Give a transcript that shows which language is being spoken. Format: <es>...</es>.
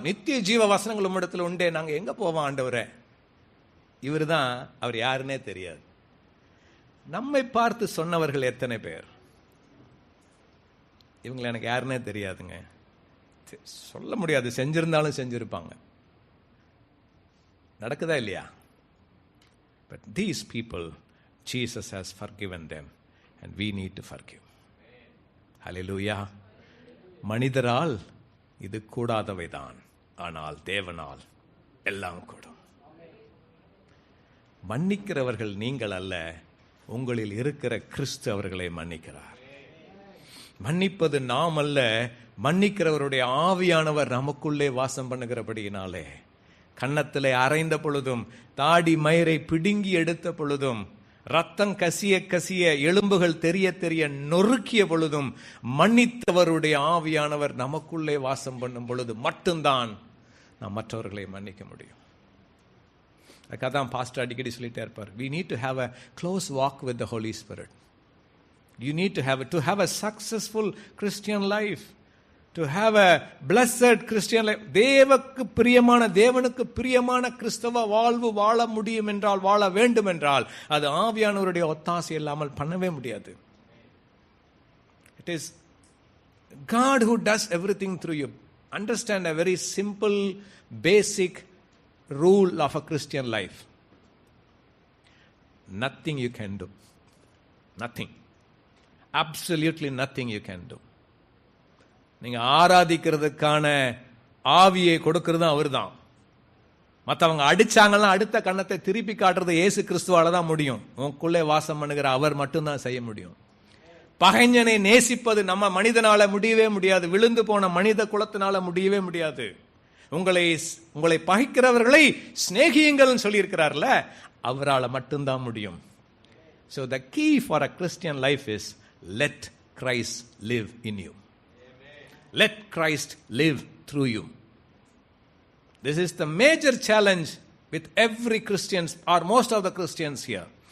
<ta>நித்திய ஜீவ வசனங்கள் உம்மிடத்தில் உண்டே, நாங்க எங்க போவோம் ஆண்டவரே? இவர் தான், அவர் யாருன்னே தெரியாது. நம்மை பார்த்து சொன்னவர்கள் எத்தனை பேர்? இவங்களை எனக்கு யாருன்னே தெரியாதுங்க, சொல்ல முடியாது, செஞ்சிருந்தாலும் செஞ்சிருப்பாங்க. நடக்குதா இல்லையா?</ta> <en>But these people, Jesus has forgiven them and we need to forgive. Hallelujah.</en> <ta>மனிதரால் இது கூடாதவைதான், ஆனால் தேவனால் எல்லாம் கூடும். மன்னிக்கிறவர்கள் நீங்கள் அல்ல, உங்களில் இருக்கிற கிறிஸ்து அவர்களை மன்னிக்கிறார். மன்னிப்பது நாம் அல்ல, மன்னிக்கிறவருடைய ஆவியானவர் நமக்குள்ளே வாசம் பண்ணுகிறபடியினாலே. கன்னத்திலே அரைந்த பொழுதும், தாடி மயிரை பிடுங்கி எடுத்த பொழுதும், ரத்தம் கசிய கசிய எலும்புகள் தெரிய தெரிய நொறுக்கிய பொழுதும் மன்னித்தவருடைய ஆவியானவர் நமக்குள்ளே வாசம் பண்ணும் பொழுது மட்டும்தான் நாம் மற்றவர்களை மன்னிக்க முடியும். அதுக்காக தான் பாஸ்டர் அடிக்கடி சொல்லிட்டே இருப்பார்,</ta> <en>we need to have a close walk with the Holy Spirit. You need to have a successful Christian life, to have a blessed Christian life.</en> <ta>தேவனுக்கு பிரியமான கிறிஸ்தவ வாழ்வு வாழ முடியும் என்றால், வாழ வேண்டும் என்றால், அது ஆவியானவருடைய ஒத்தாசை இல்லாமல் பண்ணவே முடியாது.</ta> <en>It is God who does everything through you. Understand a very simple, basic rule of a Christian life. Nothing you can do. Nothing. Absolutely nothing you can do.</en> <ta>நீங்க ஆராதிக்கிறதுக்கான ஆவியை கொடுக்கிறது அவர் தான். மற்றவங்க அடிச்சாங்கன்னா அடுத்த கண்ணத்தை திருப்பி காட்டுறது இயேசு கிறிஸ்துவால தான் முடியும். உங்களுக்குள்ளே வாசம் பண்ணுகிற அவர் மட்டும்தான் செய்ய முடியும். பகைஞனை நேசிப்பது நம்ம மனிதனால முடியவே முடியாது, விழுந்து போன மனித குலத்தினால முடியவே முடியாது. உங்களை பகைக்கிறவர்களை சிநேகியுங்கள் சொல்லி இருக்கிறார்ல, அவரால் மட்டும்தான் முடியும்.</ta> <en>So the key for a Christian life is let Christ live in you. Let Christ live through you. This is the major challenge with every Christians or most of the Christians here.</en>